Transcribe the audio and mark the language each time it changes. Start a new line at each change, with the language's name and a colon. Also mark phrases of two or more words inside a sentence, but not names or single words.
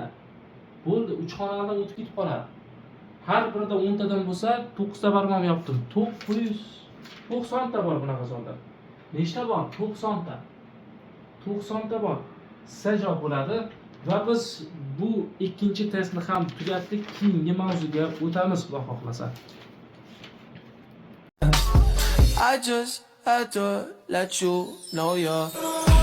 Uzbek: Bo'ldi, 3 xonadan o'tib ketib qoladi. Har birida 10 tadan bo'lsa, 9 ta barmam yopdim. 990 ta bor bunaqa sonda. Nechta bor? 90 ta. 90 ta bor. Sizga javob bo'ladi va biz bu ikkinchi testni ham tugatdik. Keyingi mavzuga o'tamiz, xudo xohlasa.
English: I just had to let you know you're